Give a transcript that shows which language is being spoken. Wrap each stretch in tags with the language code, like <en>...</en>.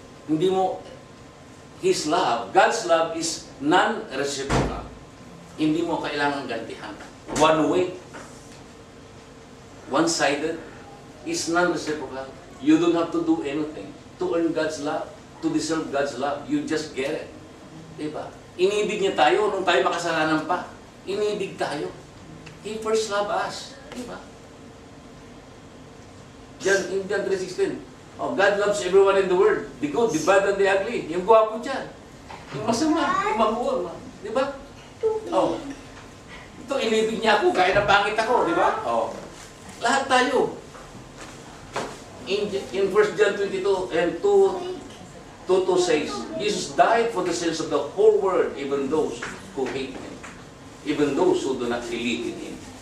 <tl>Hindi mo,</tl> <en>His love, God's love is non-reciprocal.</en> <tl>Hindi mo kailangan gantihan.</tl> <en>One way, one-sided, is non-reciprocal. You don't have to do anything to earn God's love, to deserve God's love. You just get it. Diba?</en> <tl>Inibig niya tayo nung tayo makasalanan pa. Inibig tayo.</tl> <en>He first loved us. Diba? In John 3:16, oh, God loves everyone in the world. The good, the bad, and the ugly.</en> <tl>Yung gwapo dyan. Yung masama, yung mabuo. Diba? Oh. Ito, inibig niya ako, kahit na pangit ako. Diba? Oh. Lahat tayo.</tl> <en>In 1 John 22 and 2 says, Jesus died for the sins of the whole world, even those who hate Him. Even those who do not believe in Him.</en>